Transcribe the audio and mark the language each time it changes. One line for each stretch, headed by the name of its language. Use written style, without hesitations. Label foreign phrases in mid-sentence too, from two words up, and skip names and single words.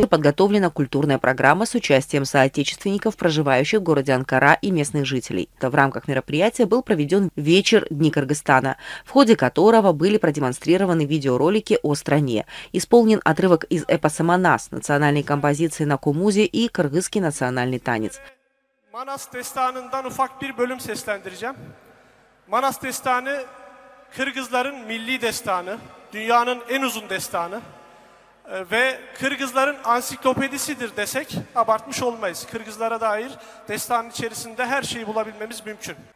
Russian: Подготовлена культурная программа с участием соотечественников, проживающих в городе Анкара, и местных жителей. В рамках мероприятия был проведен вечер Дни Кыргызстана, в ходе которого были продемонстрированы видеоролики о стране. Исполнен отрывок из эпоса «Манас», национальной композиции на кумузе и кыргызский национальный танец.
Turkish: Manas Destanı'ndan ufak bir bölüm seslendireceğim. Manas Destanı, Kırgızların milli destanı, dünyanın en uzun destanı ve Kırgızların ansiklopedisidir desek abartmış olmayız. Kırgızlara dair destanın içerisinde her şeyi bulabilmemiz mümkün.